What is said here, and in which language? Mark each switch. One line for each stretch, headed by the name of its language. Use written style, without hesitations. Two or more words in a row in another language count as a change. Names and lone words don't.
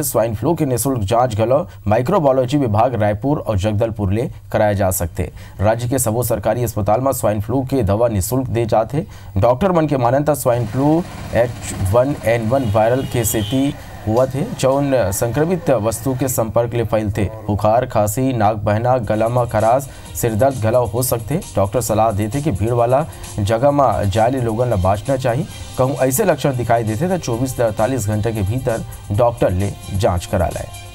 Chhattisgarhi: स्वाइन फ्लू की निःशुल्क जांच घलो माइक्रोबायोलॉजी विभाग रायपुर और जगदलपुर ले कराया जा सकते। राज्य के सबो सरकारी अस्पताल में स्वाइन फ्लू के दवा निःशुल्क दे जाते। डॉक्टर मन के मानन त स्वाइन फ्लू H1N1 वायरल के सेती हुआ थे, जौन संक्रमित वस्तु के संपर्क ले फैलते। बुखार, खांसी, नाक बहना, गला में खराश, सिरदर्द घला हो सकते। डॉक्टर सलाह देते कि भीड़ वाला जगह में जाए लोगन ला बाँचना चाहिए। कहूँ ऐसे लक्षण दिखाई देते तो 24 से 48 घंटे के भीतर डॉक्टर ले जांच करा लाए।